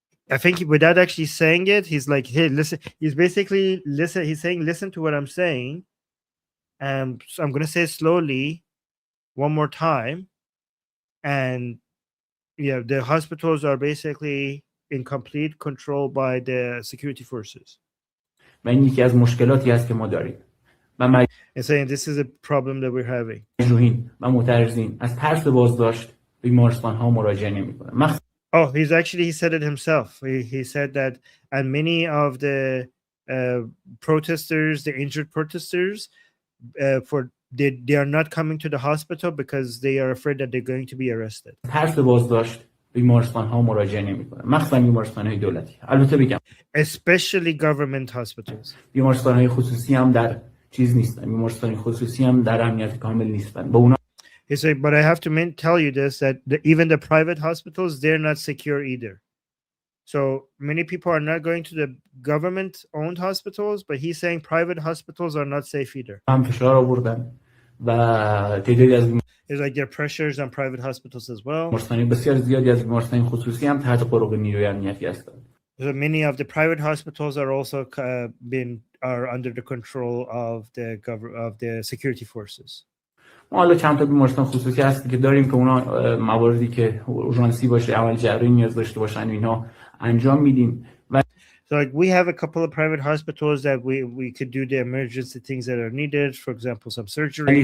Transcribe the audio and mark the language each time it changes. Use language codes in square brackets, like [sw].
[en] I think without actually saying it, he's like, hey, listen. He's basically listen. He's saying, listen to what I'm saying. So I'm going to say it slowly one more time. And yeah, the hospitals are basically in complete control by the security forces. [fa] و این یکی از مشکلاتی است که ما داریم. و [en] And saying this is a problem that we're having. [fa] مجروحین و معترضین از ترس بازداشت به بیمارستان‌ها مراجعه نمی‌کنند. [en] Oh, he said it himself. He said that, and many of the protesters, the injured protesters, they are not coming to the hospital because they are afraid that they're going to be arrested. [fa] ترس بازداشت بیمارستان‌ها مراجعه نمی‌کنند. مخصوصاً بیمارستان‌های دولتی. البته بگم [en] especially government hospitals. [fa] بیمارستان‌های خصوصی هم در چیز نیستن. بیمارستان‌های خصوصی هم در امنیت کامل نیستن. با اونا [en] He said, but I have to tell you this, that even the private hospitals, they're not secure either. So many people are not going to the government-owned hospitals, but he's saying private hospitals are not safe either. [fa] هم فشار آوردن و تعدادی از [en] It's like there are pressures on private hospitals as well. [fa] بیمارستان‌های بسیار زیادی از بیمارستان‌های خصوصی هم تحت قرق نیروی امنیتی هستند. [en] So many of the private hospitals are also are under the control of the security forces. [fa] ما حالا چند تا بیمارستان خصوصی هست که داریم که اونا مواردی که اورژانسی باشه، عمل جراحی نیاز داشته باشن اینا انجام میدیم. [en] So like we have a couple of private hospitals that we could do the emergency things that are needed, for example some surgery.